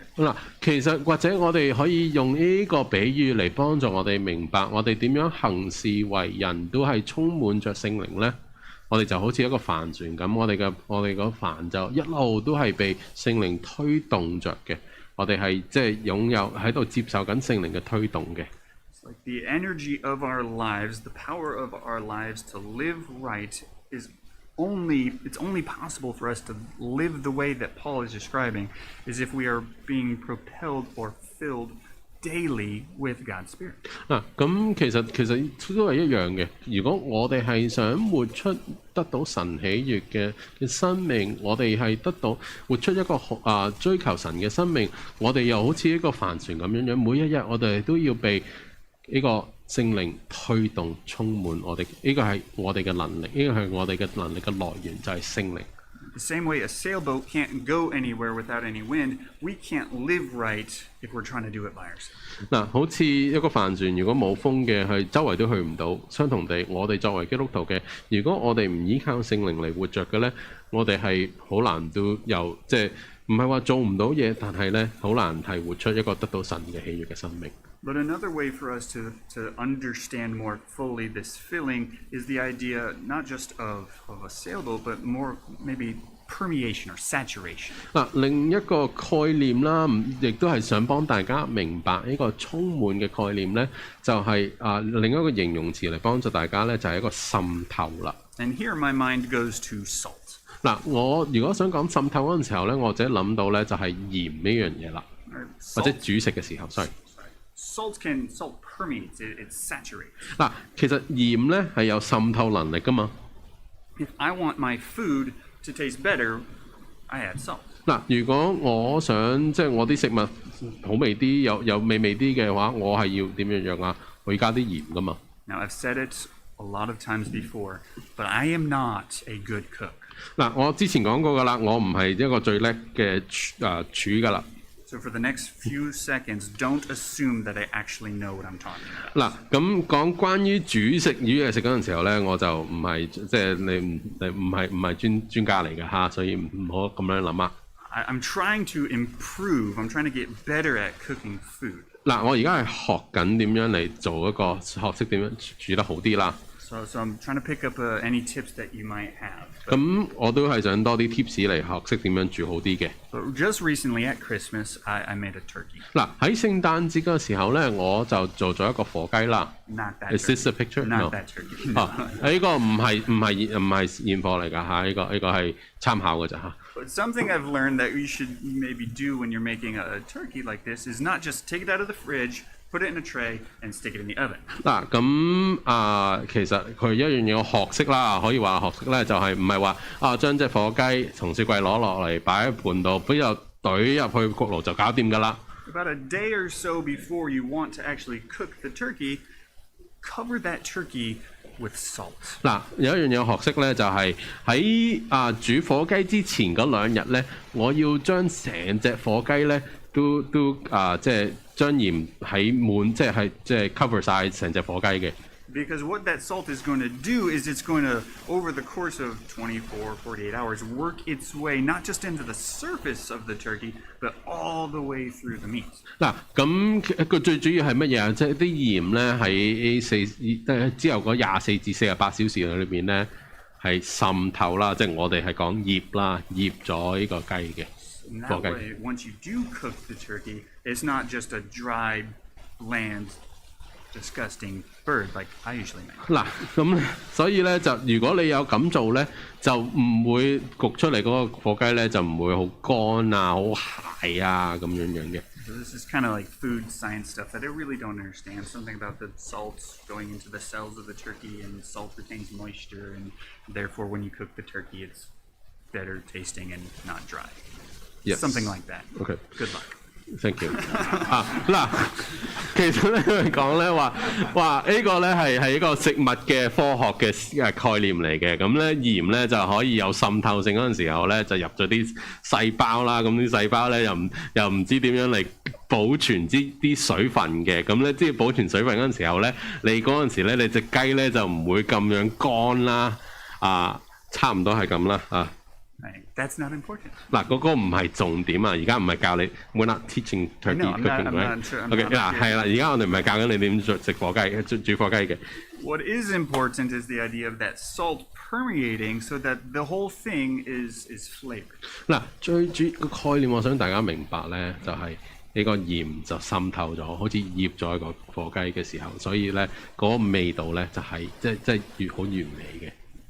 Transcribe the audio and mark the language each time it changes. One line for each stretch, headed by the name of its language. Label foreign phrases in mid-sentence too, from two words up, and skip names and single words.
Cantonese: 嗱，其實或者我哋可以用呢個比喻嚟幫助我哋明白，我哋點樣行事為人都係充滿着聖靈呢。我哋就好似一個帆船咁，我哋個帆就一路都係被聖靈推動着嘅。我哋係即係擁有喺度接受緊聖靈嘅推動嘅。
English: It's like the energy of our lives, the power of our lives to live right it's only possible for us to live the way that Paul is describing is if we are being propelled or filled daily with God's Spirit.
Cantonese: 咁其實都係一樣嘅。如果我哋係想活出得到神喜悅嘅生命，我哋係活出一個追求神嘅生命，我哋又好似一個帆船咁樣，每一日我哋都要被呢個聖靈推動充滿我哋，呢個係我哋嘅能力，呢個係我哋嘅能力嘅來源就係聖靈。
English: The same way a sailboat can't go anywhere without any wind, we can't live right if we're trying to do it by ourselves.
Cantonese: 好似一個帆船，如果冇風嘅，係周圍都去唔到。相同地，我哋作為基督徒嘅，如果我哋唔依靠聖靈嚟活着嘅呢，我哋係好難都有即係唔係話做唔到嘢，但係呢好難係活出一個得到神嘅喜悅嘅生命。
English: But another way for us to understand more fully this filling is the idea not just of a sailboat, but more maybe permeation or saturation.
Cantonese: 另一個概念啦，亦都係想幫大家明白呢個充滿嘅概念呢，就係另一個形容詞嚟幫助大家呢，就係一個滲透啦。
English: And here my mind goes to salt.
Cantonese: 我如果想講滲透嗰陣時候呢，我就諗到呢就係鹽呢樣嘢啦，或者煮食嘅時候 ，sorry。
English: Salt permeates, it saturates.
Cantonese: 其實鹽咧係有滲透能力噶嘛。
English: If I want my food to taste better, I add salt.
Cantonese: 如果我想即係我啲食物好味啲，有美味啲嘅話，我係要點樣啊？我要加啲鹽噶嘛。Now
English: I've said it a lot of times before, but I am not a good cook.
Cantonese: 我之前講過噶啦，我唔係一個最叻嘅廚噶啦。
English: So for the next few seconds, don't assume that I actually know what I'm talking about.
Cantonese: 咁講關於煮食魚嘢食嗰陣時候咧，我就唔係即係你唔係專家嚟嘅嚇，所以唔好咁樣諗啊。
English: I'm trying to improve. I'm trying to get better at cooking food.
Cantonese: 我而家係學緊點樣嚟做一個學識點樣煮得好啲啦。
English: So I'm trying to pick up any tips that you might have.
Cantonese: 咁我都係想多啲 tips 嚟學識點樣煮好啲嘅。
English: But just recently at Christmas, I made a turkey.
Cantonese: 喺聖誕節嗰個時候咧，我就做咗一個火雞啦。
English: Not that Is this a picture? Not that turkey.
Cantonese: 呢個唔係現貨嚟㗎嚇，呢個係參考㗎咋嚇。
English: But something I've learned that you should maybe do when you're making a turkey like this is not just take it out of the fridge, put it in a tray, and stick it in the oven.
Cantonese: 其實佢一樣嘢學識啦，可以話學識咧就係唔係話將隻火雞從雪櫃攞落嚟擺喺盤度，之後懟入去焗爐就搞掂㗎啦。
English: About a day or so before you want to actually cook the turkey, cover that turkey with salt.
Cantonese: 有一樣嘢學識咧，就係喺煮火雞之前嗰2日咧，我要將成隻火雞咧都即係將鹽喺滿，即係 cover 晒成隻火雞嘅。
English: Because what that salt is going to do is it's going to, over the course of 24, 48 hours, work its way not just into the surface of the turkey, but all the way through the meat.
Cantonese: 咁佢最主要係乜嘢啊？即係啲鹽咧喺之後嗰24至48小時裏邊咧係滲透啦，即係我哋係講醃啦，醃咗呢個雞嘅火雞。
English: That way, once you do cook the turkey, it's not just a dry, bland, disgusting bird like I usually make.
Cantonese: 咁所以咧就如果你有咁做咧，就唔會焗出嚟嗰個火雞咧就唔會好乾啊、好鞋啊咁樣嘅。
English: So this is kind of like food science stuff that I really don't understand. Something about the salts going into the cells of the turkey, and salt retains moisture, and therefore when you cook the turkey, it's better tasting and not dry. Yes. Something like that. OK。 Good luck. Thank you
Cantonese: 嗱，其實咧佢講咧話呢個咧係一個食物嘅科學嘅概念嚟嘅，咁咧鹽咧就可以有滲透性嗰陣時候咧就入咗啲細胞啦，咁啲細胞咧又唔知點樣嚟保存啲水分嘅，咁咧即係保存水分嗰陣時候咧，你嗰陣時咧你隻雞咧就唔會咁樣乾啦，差唔多係咁啦
English: Right. That's not important.
Cantonese: 嗱，嗰個唔係重點啊！而家唔係教你 ，
English: we're not teaching turkey cooking, right?
Cantonese: OK， 嗱係啦，而家我哋唔係教緊你點食火雞、煮火雞嘅。
English: What is important is the idea of that salt permeating, so that the whole thing is flavored.
Cantonese: 嗱，最主要個概念，我想大家明白咧，就係呢個鹽就滲透咗，好似醃咗個火雞嘅時候，所以咧嗰個味道咧就係即係越好完美嘅。